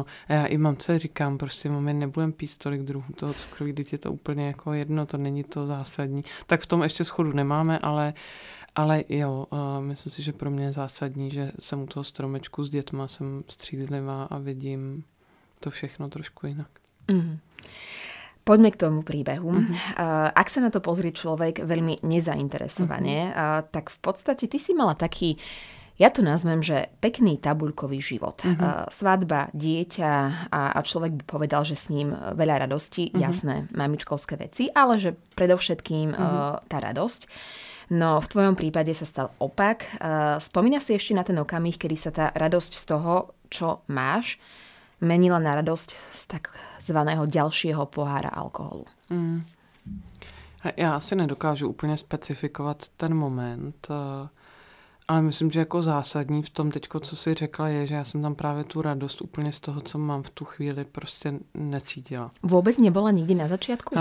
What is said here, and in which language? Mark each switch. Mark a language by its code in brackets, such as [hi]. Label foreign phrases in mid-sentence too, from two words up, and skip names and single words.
[cs] A já i mamce říkám, prostě mami, nebudem pít tolik druhů toho cukroví, teď je to úplně jako jedno, to není to zásadní. Tak v tom ještě schodu nemáme, ale jo, myslím si, že pro mě je zásadní, že jsem u toho stromečku s dětma, jsem střízlivá a vidím to všechno trošku jinak. [sk] Poďme k tomu príbehu. Ak sa na to pozrie človek veľmi nezainteresovane, tak v podstate ty si mala taký, ja to nazvem, že pekný tabuľkový život. Svadba, dieťa a človek by povedal, že s ním veľa radosti, jasné, mamičkovské veci, ale že predovšetkým tá radosť. No v tvojom prípade sa stal opak. Spomína si ešte na ten okamih, kedy sa tá radosť z toho, čo máš, menila na radosť z takzvaného ďalšieho pohára alkoholu? [cs] Já si nedokážu úplně specifikovat ten moment, ale myslím, že jako zásadní v tom teďko, co jsi řekla, je, že já jsem tam právě tu radost úplně z toho, co mám v tu chvíli, prostě necítila. Vůbec nebyla nikdy na začátku?